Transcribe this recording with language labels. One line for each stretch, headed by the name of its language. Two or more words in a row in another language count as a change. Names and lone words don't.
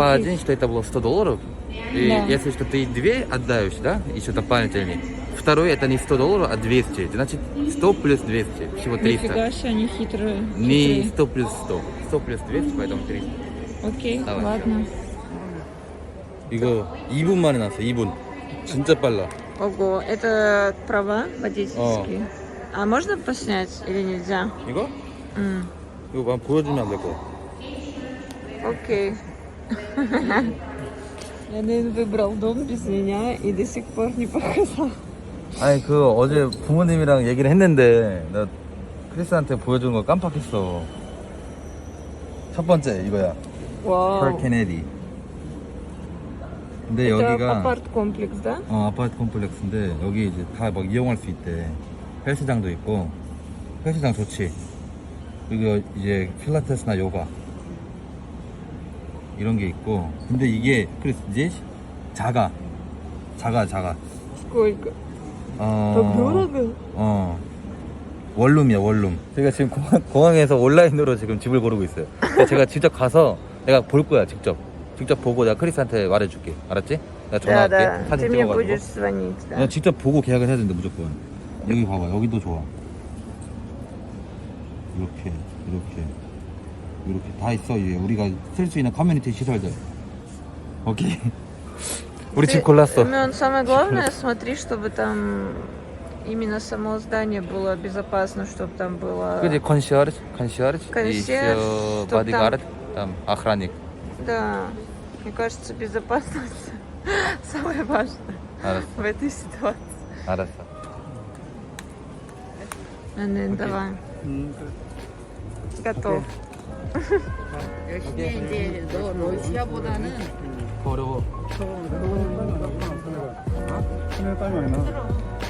Russian: заплатить. один, что это было $100. И Да. если что ты две отдаешь, да, еще дополнительный. Второй это не $100, а 200. Значит 100 плюс 200, всего 300. Нифига себе, они хитрые. Не 100 плюс 100. 100 плюс 200, поэтому 300. Окей, Давай. ладно.
Korean: 이거 2분 만에 났어, 2분. 진짜 빨라.
Russian: Ого, это права водительские? А можно поснять или нельзя?
Korean: 이거? М, 이거 한번 보여주면 안 될 거야.
Russian: Окей. Янин выбрал дом без меня и до сих пор не показал.
Korean: 아니 그 어제 부모님이랑 얘기를 했는데 나 크리스한테 보여준 거 깜빡했어. 첫 번째 이거야.
Russian: Вау.
Korean: 펄 케네디. 근데
Russian: Это
Korean: 여기가
Russian: апарт-комплекс, да?
Korean: 아파트 콤플렉스인데 여기 이제 다 막 이용할 수 있대. 헬스장도 있고 헬스장 좋지. 그리고 이제 필라테스나 요가 이런 게 있고. 근데 이게 그래서 이제 작아.
Russian: Сколько? 어. Так дорого?
Korean: 원룸이야 원룸. 제가 지금 공항에서 온라인으로 지금 집을 고르고 있어요. 근데 제가 직접 가서 내가 볼 거야. 직접 보고 내가 크리스한테 말해줄게. 알았지? 내가
Russian: Да,
Korean: 전화할게.
Russian: да. Ты
Korean: 사진
Russian: мне
Korean: 찍어가지고.
Russian: будешь звонить, да.
Korean: 내가 직접 보고 계약을 해야 된다 무조건. 여기 봐봐. 여기도 좋아. 이렇게 다 있어. 이게 우리가 쓸 수 있는 커뮤니티 시설들. 오케이. 우리 집 골랐어.
Russian: Семен, самое главное, смотри, чтобы там именно само здание было безопасно, чтобы там было...
Korean: 그지 컨시어르
Russian: Консьерж, и чтоб 바디가드, там охранник. Да, мне кажется, безопасность самое важное
Korean: 알았어.
Russian: в этой ситуации.
Korean: 알았어.
Russian: Давай. Готов.
Korean: 열심히 이제 너 러시아보다는 어려워. 오늘 땀이 많이 나.